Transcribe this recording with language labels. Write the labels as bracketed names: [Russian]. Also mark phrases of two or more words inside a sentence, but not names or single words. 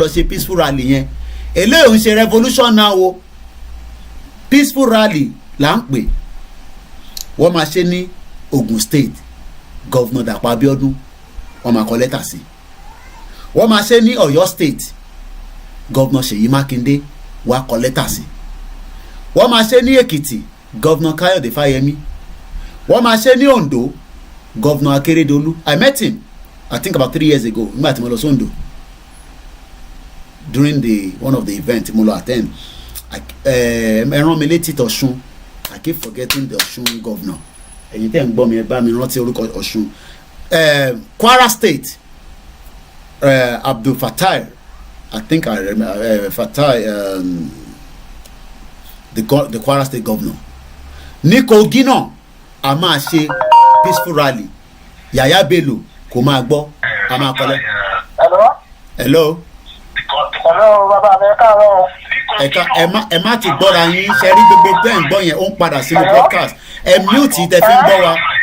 [Yoruba] ṣe [English] peaceful rally [Yoruba] yẹn eléyìí ń ṣe revolution náà o [English] peaceful rally [Yoruba] là ń pè wọ́n máa ṣe ní Ogun State Governor Dàpọ̀ Abíọ́dún wọ́n máa kọ lẹ́tà sí wọ́n máa ṣe ní Ọ̀yọ́ State Governor Ṣèyí Mákindé wọ́n á kọ lẹ́tà sí wọ́n máa ṣe ní Èkìtì Governor Káyọ̀dé Fáyẹmí wọ́n máa ṣe ní Ondo Governor Akeredolu. [English] I met him I think about 3 years ago [Yoruba] nígbà tí mo lọ sóńdò [English] during one of the event [Yoruba] mo lọ attend ẹ rán mi létí t'Ọ̀ṣun [English] I keep forgetting the Ọ̀ṣun governor [Yoruba] ẹ̀yin tẹ́ ń gbọ́ mi ẹ bá mi rántí orúkọ Ọ̀ṣun Kwara State Abdul Fatai [English] I think I remember Fatai [Yoruba] the Kwara State governor ní Kogi náà a máa ṣe [English] peaceful rally [Yoruba] Yaya Bello kò máa gbọ́ a máa kọ́lẹ́. hello. hello bàbá mi káàárọ̀. ẹ̀ka ẹ má ti gbọ́ra yín ṣe rí gbogbo bẹ́ẹ̀ ń gbọ́ yẹn ó ń padà sínú podcast ẹ mute tẹ fi ń gbọ́ wa.